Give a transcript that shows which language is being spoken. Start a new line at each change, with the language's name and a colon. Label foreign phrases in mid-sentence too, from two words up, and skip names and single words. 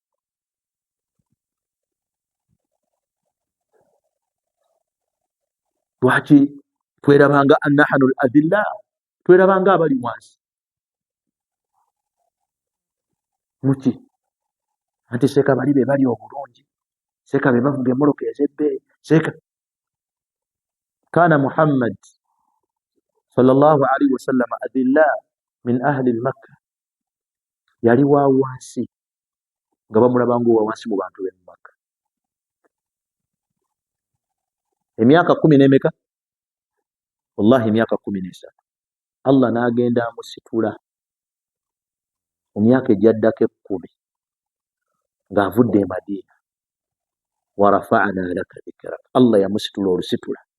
Ganda: lwaki twerabanga
Arabic: أننا الأذلة
Ganda: twerabanga abali wansi muki anti seeka bali be bali obulungi seeka be bavuga emmoloka ez'ebbeeyi seeka
Arabic: كان محمد صلى الله عليه وسلم أذلة من أهل مكة
Ganda: yali wa wansi nga bamulabanga owa wansi mu bantu b'e Makka emyaka 10 n'emeka wallahi emyaka 13 Allah n'agenda amusitula mu myaka egyaddako 10 ng'avudde e Madiina
Arabic: ورفعنا لك ذكرك
Ganda: Allah yamusitula olusitula